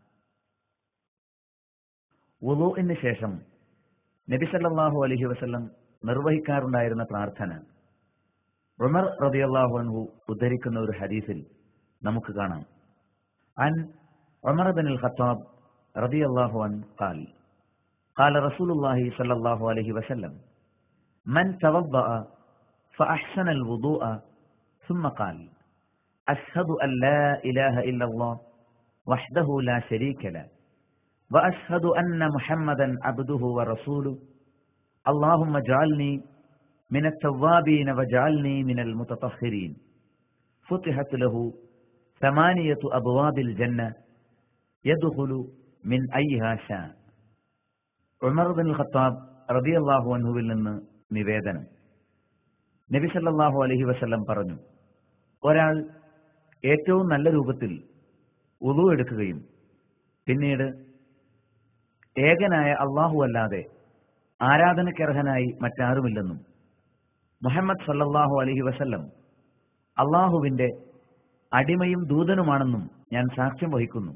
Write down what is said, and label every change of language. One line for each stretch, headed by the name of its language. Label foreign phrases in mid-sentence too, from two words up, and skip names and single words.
Malayalam: വുളൂഇന് ശേഷം നബി
Arabic: صلى الله عليه وسلم
Malayalam: നിർവഹിക്കാറുണ്ടായിരുന്ന പ്രാർത്ഥന ഉമർ
Arabic: رضي الله عنه
Malayalam: ഉദ്ധരിക്കുന്ന ഒരു ഹദീസിൽ നമുക്ക് കാണാം.
Arabic: عن عمر بن الخطاب رضي الله عنه قال قال رسول الله صلى الله عليه وسلم من توضأ فأحسن الوضوء ثم قال أشهد أن لا إله إلا الله وحده لا شريك له وأشهد أن محمدا عبده ورسوله اللهم اجعلني من التوابين واجعلني من المتطهرين فتحت له 8 أبواب الجنة يدخل من أيها شاء.
Malayalam: ഉമർ ഇബ്നുൽ ഖത്താബ്
Arabic: رضي الله عنه
Malayalam: നിന്ന് നിവേദനം. നബി
Arabic: صلى الله عليه وسلم
Malayalam: പറഞ്ഞു, ഒരാൾ ഏറ്റവും നല്ല രൂപത്തിൽ വുളു എടുക്കുകയും പിന്നീട് ഏകനായ അല്ലാഹു അല്ലാതെ ആരാധനക്കർഹനായി മറ്റാരുമില്ലെന്നും മുഹമ്മദ്
Arabic: صلى الله عليه وسلم
Malayalam: അല്ലാഹുവിന്റെ അടിമയും ദൂതനുമാണെന്നും ഞാൻ സാക്ഷ്യം വഹിക്കുന്നു.